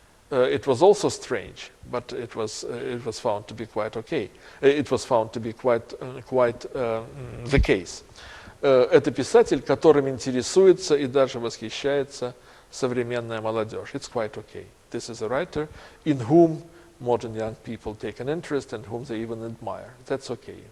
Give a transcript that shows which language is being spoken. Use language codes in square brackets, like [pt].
[en] It was also strange, but it was found to be quite okay. It was found to be quite the case. [ru] Это писатель, которым интересуется и даже восхищается современная молодежь. [en] It's quite okay. This is a writer in whom modern young people take an interest and whom they even admire. That's okay.